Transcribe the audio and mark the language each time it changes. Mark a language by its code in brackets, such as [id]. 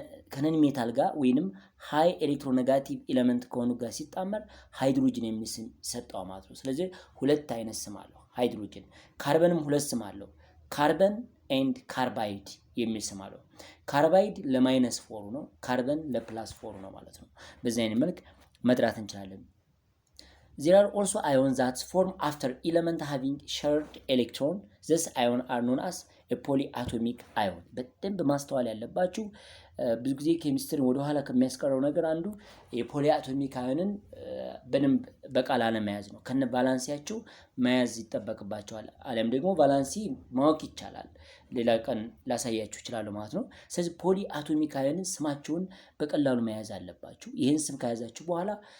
[am] ከነን ሜታል ጋር ወይንም ሃይ ኤሌክትሮኔጋቲቭ ኤሌመንት ከሆኑ ጋር ሲጣመር ሃይድሮጅን የሚል ስም ይሰጠዋል ማለት ነው። ስለዚህ ሁለት አይነት ስም አለው ሃይድሮጅን። ካርበንም ሁለት ስም አለው፣ ካርበን ኤንድ ካርባይድ የሚል ስም አለው። ካርባይድ ለ-4 ነው፣ ካርበን ለ+4 ነው ማለት ነው። በዚህ አይነት መልክ መጥራት እንችላለን። [en] There are also ions that form after element having shared electron. This ion are known as a polyatomic ion. [am] በደንብ ማስተዋል ያለባችሁ ብዙ ጊዜ ኬሚስትሪን ወደ ኋላ ከሚያስቀረው ነገር አንዱ የፖሊአቶሚክ አዮንን በደንብ በቃል አለመያዝ ነው። ከነ ቫላንሲያቸው መያዝ ይጠበቅባቸዋል። አለም ደግሞ ቫላንሲ ማወቅ ይቻላል፣ ሌላ ቀን ላሳያችሁ ይችላል ማለት ነው። ስለዚህ ፖሊአቶሚክ አዮንን ስማቸውን በቀላሉ መያዝ አለባችሁ። ይህን ስም ከያዛችሁ በኋላ